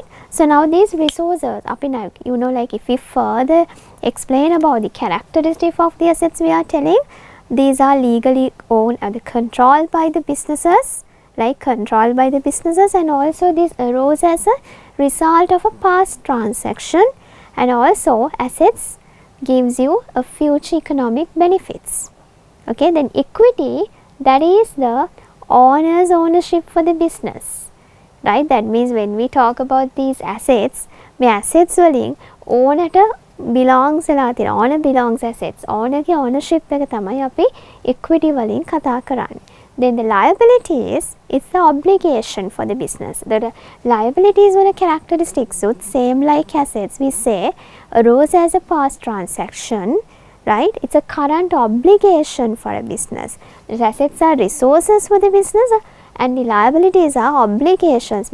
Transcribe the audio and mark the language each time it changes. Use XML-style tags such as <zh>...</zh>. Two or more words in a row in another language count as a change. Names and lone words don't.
<en>So now these resources if we further explain about the characteristic of the assets we are telling, these are legally owned and controlled by the businesses, controlled by the businesses, and also this arose as a result of a past transaction, and also assets gives you a future economic benefits. Okay, then equity, that is the owner's ownership for the business. Right, that means when we talk about these assets,</en> <si>මේ assets වලින් ownerට belongs වෙලා තියෙන</si> <en>owner belongs assets.</en> <si>owner ගේ ownership එක තමයි අපි equity වලින් කතා කරන්නේ.</si> <en>Then the liabilities is the obligation for the business. The liabilities වල characteristics would same like assets. We say arose as a past transaction. Right, it's a current obligation for a business. The assets are resources for the business and the liabilities are obligations.</en>